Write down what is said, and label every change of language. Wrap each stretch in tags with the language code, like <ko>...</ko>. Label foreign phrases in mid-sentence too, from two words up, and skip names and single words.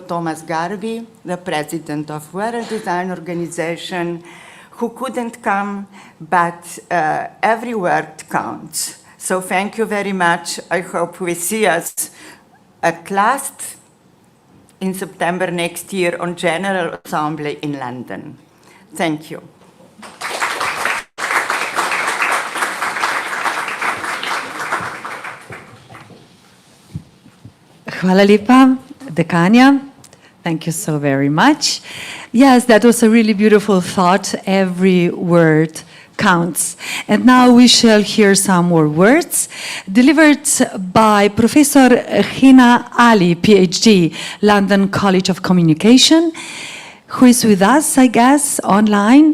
<en>Thomas Garvey, the President of World Design Organization, who couldn't come, but every word counts. So thank you very much. I hope we see us at last in September next year on General Assembly in London. Thank you.</en> <sl>Hvala lepa, Dekanja.</sl> <en>Thank you so very much. Yes, that was a really beautiful thought. Every word counts. And now we shall hear some more words delivered by Professor Hina Ali, PhD, London College of Communication, who is with us, I guess, online.</en>